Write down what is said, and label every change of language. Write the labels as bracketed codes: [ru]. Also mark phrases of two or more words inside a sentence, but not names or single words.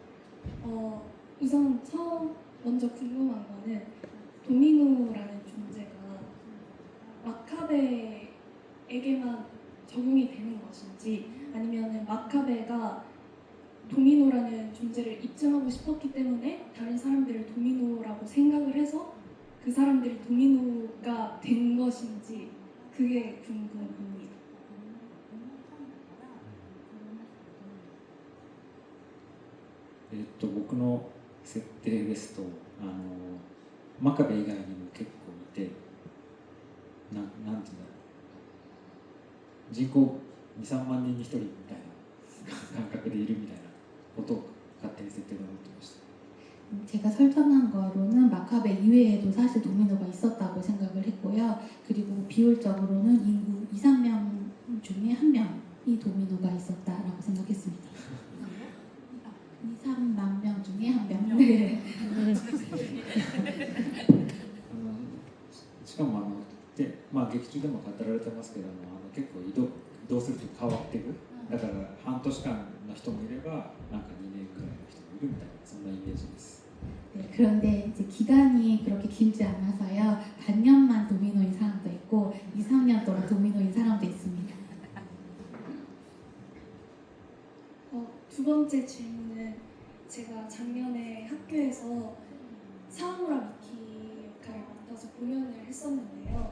[ko] 우선 먼저 궁금한 거는 도미노라는 존재가 마카베에게만 적용이 되는 것인지, 아니면은 마카베가 도미노라는 존재를 입증하고 싶었기 때문에 다른 사람들을 도미노라고 생각을 해서 그 사람들이 도미노가 된 것인지, 그게 궁금합니다. [ja] 僕の設定ですと真壁以外にも結構いてなんていうんだろう、人口 2,3 万人に1人みたいな感覚でいるみたいなことを勝手に設定で思ってました。 [ko] 제가 설정한 거로는 마카베 이외에도 사실 도미노가 있었다고 생각을 했고요. 그리고 비율적으로는 인구 2, 3명 중에 한 명이 도미노가 있었다라고 생각했습니다. 2, 3만 명 중에 한 명. 네. [ja] しかも劇中でも語られてますけども結構移動すると変わっていく。だから半年間の人もいればなんか2年くらいの人もいるみたいなそんなイメージです。 [ko] 네, 그런데 이제 기간이 그렇게 길지 않아서요. 반년만 도미노인 사람도 있고 2, 3년 동안 도미노인 사람도 있습니다. 두 번째 질문은 제가 작년에 학교에서 사무라 미키 역할을 맡아서 공연을 했었는데요.